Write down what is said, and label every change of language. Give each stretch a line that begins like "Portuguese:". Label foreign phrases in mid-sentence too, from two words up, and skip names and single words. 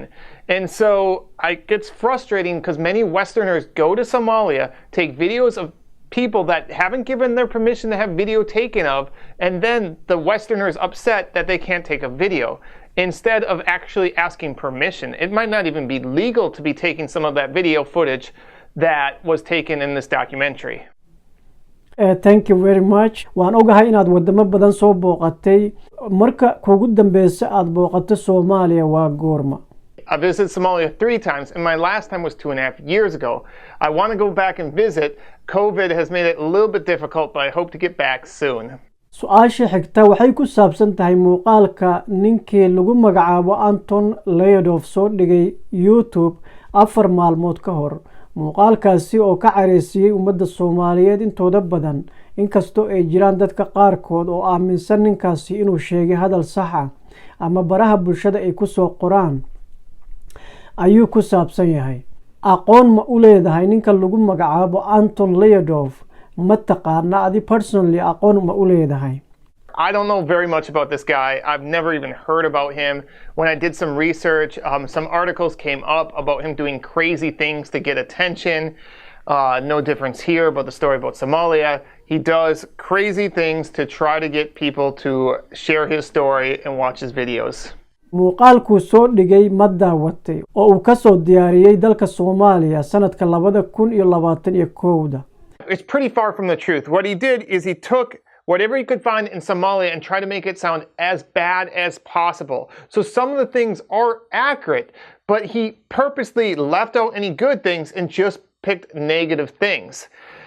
English: And so it gets frustrating because many Westerners go to Somalia, take videos of people that haven't given their permission to have video taken of, and then the Westerners upset that they can't take a video instead of actually asking permission. It might not even be legal to be taking some of that video footage that was taken in this documentary. Thank you very much.
Somali: waan ogahay inaad wadamo badan soo booqatay marka kuugu dambeysa aad booqato Soomaaliya waa goorma?
English: I visited Somalia 3 times, and my last time was 2.5 years ago. I want to go back and visit. COVID has made it a little bit difficult, but I hope to get back soon.
Somali: su'aasha xigta waxay ku saabsan tahay muuqaalka ninkii lagu magacaabo Anton Leadov soo dhigay YouTube 4 maalmood ka hor. muuqaalkaasi oo ka careysiyay ummadda Soomaaliyeed intooda badan inkastoo ay jiraan dadka qaarkood oo aaminsan ninkaasi inuu sheegay hadal sax ah ama baraha bulshada ay ku soo qoraan ayuu ku saabsan yahay. aqoon ma u leedahay ninka lagu magacaabo Anton Leadov? ma taqaana adi personally aqoon ma u leedahay?
English: I don't know very much about this guy. I've never even heard about him. When I did some research, some articles came up about him doing crazy things to get attention. No difference here about the story about Somalia. He does crazy things to try to get people to share his story and watch his videos.
Somali: muuqaalku soo dhigay ma daawatay oo uu ka soo diyaariyay dalka Soomaaliya sanadka 2021.
English: It's pretty far from the truth. What he did is he took whatever he could find in Somalia and try to make it sound as bad as possible. So some of the things are accurate, but he purposely left out any good things and just picked negative things.